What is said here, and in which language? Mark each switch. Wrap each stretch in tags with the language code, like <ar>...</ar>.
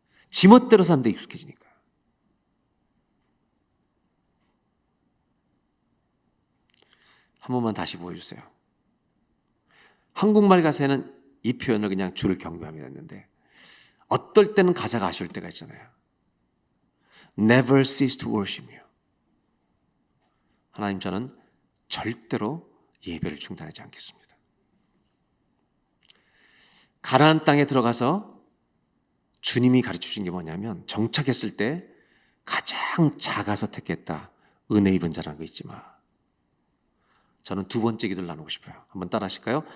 <ko>지멋대로 사는데 익숙해지니까. 한 번만 다시 보여주세요. 한국말 가사에는 이 표현을 그냥 주를 경배하며 했는데 어떨 때는 가사가 아쉬울 때가 있잖아요.</ko> <en>Never cease to worship you.</en> <ko>하나님 저는 절대로 예배를 중단하지 않겠습니다. 가나안 땅에 들어가서 주님이 가르쳐 주신 게 뭐냐면 정착했을 때 가장 작아서 택했다. 은혜 입은 자라는 거 잊지 마. 저는 두 번째 기도를 나누고 싶어요. 한번 따라 하실까요?</ko>